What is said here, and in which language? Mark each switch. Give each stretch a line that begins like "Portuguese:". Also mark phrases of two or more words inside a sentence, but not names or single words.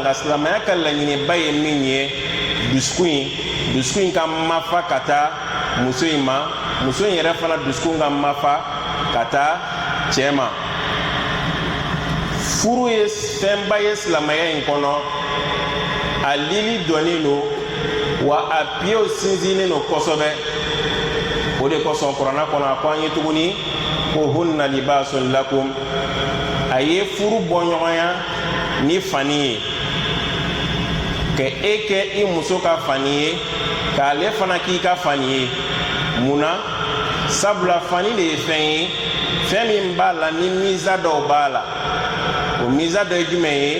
Bambara: Nka silamɛya ka laɲiniba ye min ye dusukun in ka mafa ka taa muso in ma, muso in yɛrɛ fana dusukun ka mafa ka taa cɛ ma. Furu ye fɛnba ye silamɛya in kɔnɔ, a lili dɔnnen don wa a piyew sinsinnen don kosɛbɛ. O de kosɔn kuranɛ kɔnɔ a ko an ye tuguni ko
Arabic: هن لباس لكم,
Bambara: a ye furu bɔ ɲɔgɔnya ni fani ye, ka e kɛ i muso ka fani ye, k'ale fana k'i ka fani ye. Munna? Sabula fani de ye fɛn ye, fɛn min b'a la ni miza dɔw b'a la. O miza dɔ ye jumɛn ye?